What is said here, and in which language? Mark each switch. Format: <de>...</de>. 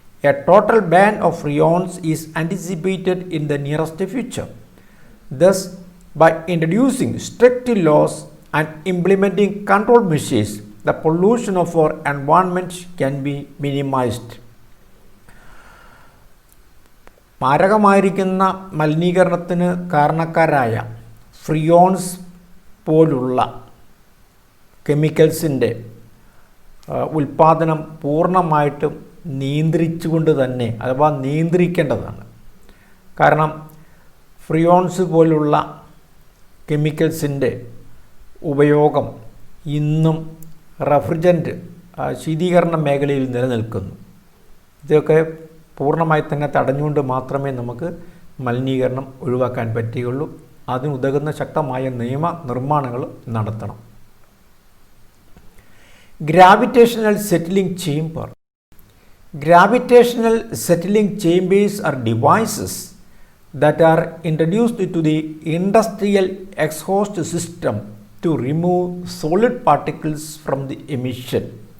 <en>A total ban of freons is anticipated in the nearest future. Thus, by introducing strict laws and implementing control measures, the pollution of our environment can be minimized.</en> <ml>മാരകമായിരിക്കുന്ന മലിനീകരണത്തിന് കാരണക്കാരായ ഫ്രിയോൺസ് പോലുള്ള കെമിക്കൽസിൻ്റെ ഉൽപ്പാദനം പൂർണ്ണമായിട്ടും നിയന്ത്രിച്ചുകൊണ്ട് തന്നെ അഥവാ നിയന്ത്രിക്കേണ്ടതാണ്. കാരണം ഫ്രിയോൺസ് പോലുള്ള കെമിക്കൽസിൻ്റെ ഉപയോഗം ഇന്നും റെഫ്രിജറൻറ്റ് ശീതീകരണ മേഖലയിൽ നിലനിൽക്കുന്നു. ഇതൊക്കെ പൂർണ്ണമായി തന്നെ തടഞ്ഞുകൊണ്ട് മാത്രമേ നമുക്ക് മലിനീകരണം ഒഴിവാക്കാൻ പറ്റുകയുള്ളൂ. അതിനുതകുന്ന ശക്തമായ നിയമ നിർമ്മാണങ്ങൾ നടത്തണം. Gravitational settling chamber.</ml> <en>Gravitational settling chambers are devices that are introduced to the industrial exhaust system to remove solid particles from the emission.</en>